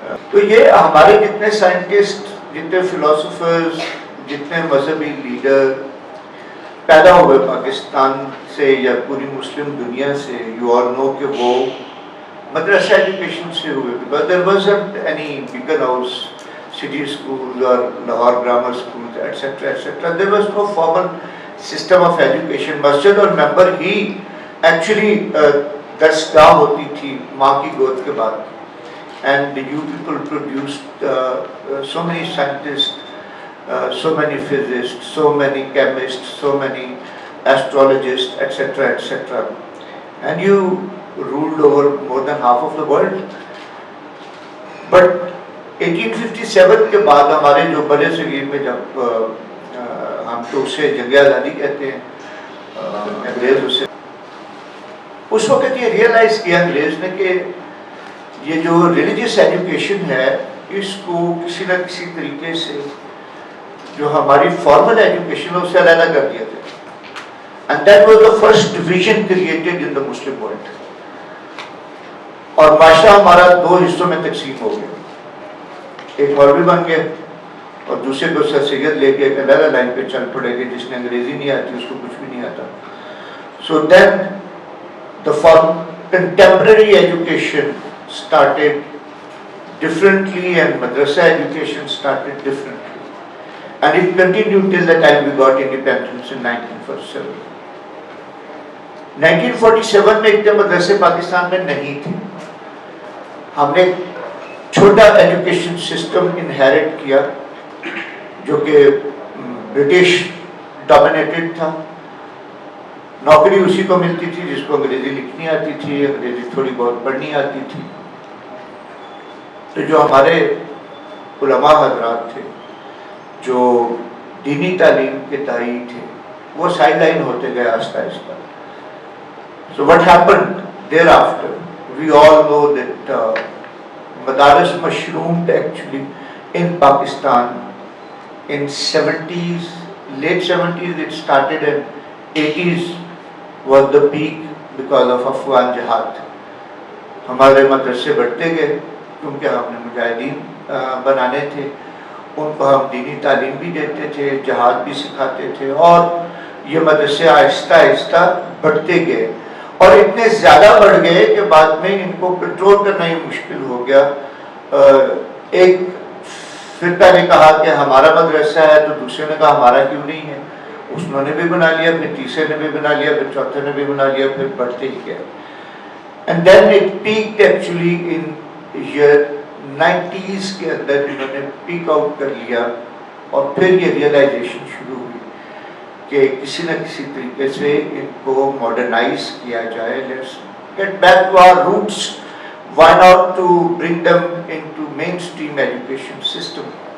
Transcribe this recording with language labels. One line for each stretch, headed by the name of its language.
Urdu: تو یہ ہمارے جتنے سائنٹسٹ، جتنے فلاسفرز، جتنے مذہبی لیڈر پیدا ہوئے پاکستان سے یا پوری مسلم دنیا سے،
English: you all know
Urdu: کہ وہ مدرسہ ایجوکیشن سے ہوئے،
English: Because there wasn't any Beaconhouse City School اور Lahore grammar school etcetera etcetera. There was no formal system of education.
Urdu: مسجد اور ممبر ہی ایکچولی درسگاہ ہوتی تھی ماں کی گود کے بعد.
English: And you people produced so many scientists, so many physicists, so many chemists, so many astrologists, etc., etc. And you ruled over more than half of the world. But
Urdu: 1857 کے بعد ہمارے جو بڑے صغیر میں جب ہم تو اسے جنگ آزادی کہتے ہیں، انگریز اسے اس وقت یہ ریئلائز کیا انگریز نے کہ یہ جو ریلیجیس ایجوکیشن ہے اس کو کسی نہ کسی طریقے سے جو ہماری فارمل ایجوکیشن ہے اسے علیحدہ کر دیا جائے.
English: And that was the first division created in the Muslim world.
Urdu: اور معاشرہ ہمارا دو حصوں میں تقسیم ہو گیا. ایک مولوی بن گیا اور دوسرے کو سر سید لے کے ایک علیحدہ لائن پہ چل پڑے گی، جس نے انگریزی نہیں آتی اس کو کچھ بھی نہیں آتا.
English: So then the contemporary education started differently and madrasa education started differently, and it continued till the time we got independence in 1947.
Urdu: 1947 میں اتنے مدرسے پاکستان میں نہیں تھے. ہم نے چھوٹا ایجوکیشن سسٹم انہیریٹ کیا جو کہ برٹش ڈومینیٹڈ تھا. نوکری اسی کو ملتی تھی جس کو انگریزی لکھنی آتی تھی، انگریزی تھوڑی بہت پڑھنی آتی تھی. تو جو ہمارے علماء حضرات تھے جو دینی تعلیم کے داعی تھے وہ سائڈ لائن ہوتے گئے آہستہ آہستہ.
English: So what happened thereafter? We all know that Madaris mushroomed actually in Pakistan in 70s, late 70s it started, and 80s was the peak because of Afghan jihad.
Urdu: ہمارے مدرسے بڑھتے گئے کیونکہ ہم نے مجاہدین بنانے تھے، ان کو ہم دینی تعلیم بھی دیتے تھے، جہاد بھی سکھاتے تھے، اور یہ مدرسے آہستہ آہستہ بڑھتے گئے اور اتنے زیادہ بڑھ گئے کہ بعد میں ان کو کنٹرول کرنا ہی مشکل ہو گیا. ایک فرقہ نے کہا کہ ہمارا مدرسہ ہے، تو دوسرے نے کہا ہمارا کیوں نہیں ہے، اس نے بھی بنا لیا، پھر تیسرے نے بھی بنا لیا، پھر چوتھے نے بھی بنا لیا، پھر بڑھتے ہی گئے.
English: And then it peaked actually in year 90s
Urdu: کے اندر انہوں نے پیک آؤٹ کر لیا، اور پھر یہ ریئلائزیشن شروع ہوئی کہ کسی نہ کسی طریقے سے ان کو ماڈرنائز کیا جائے.
English: Let's get back to our roots. Why not to bring them into mainstream education system.